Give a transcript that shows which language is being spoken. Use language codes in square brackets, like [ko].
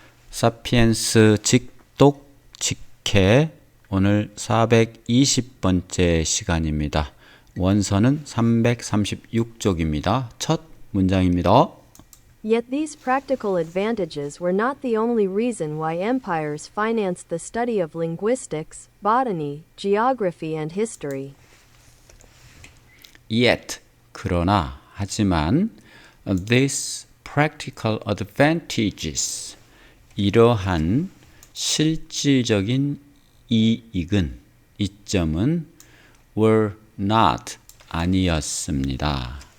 [ko] 사피엔스 직독 직해 오늘 420번째 시간입니다. 원서는 336쪽입니다. 첫 문장입니다. [en] Yet these practical advantages were not the only reason why empires financed the study of linguistics, botany, geography, and history. Yet, [ko] 그러나, 하지만, [en] these practical advantages, [ko] 이러한 실질적인 이익은, 이점은 [en] were not, [ko] 아니었습니다.